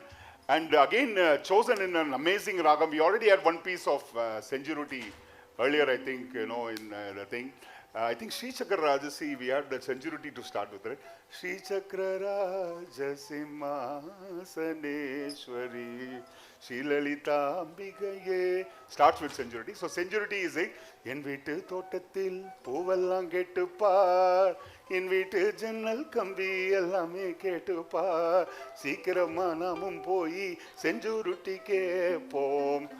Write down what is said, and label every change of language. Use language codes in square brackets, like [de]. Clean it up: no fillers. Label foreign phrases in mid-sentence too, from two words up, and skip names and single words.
[en] And again, chosen in an amazing ragam. We already had one piece of Senjuruti earlier, I think, in the thing. I think Sri Chakra Rajasi, we had that Senjuruti to start with, right? [sa] श्री चक्र राजसि मसनेश्वरी श्री ललिता अम्बिगये. [en] Starts with Senjuruti. So Senjuruti is like, [ta] என் வீட்டு தோட்டத்தில் பூவெல்லாம் கேட்டுப் பார், என் வீட்டு ஜன்னல் கம்பி எல்லாமே கேட்டுப் பார், சீக்கிரமா நாமும் போய் செஞ்சுருட்டி கேப்போம்.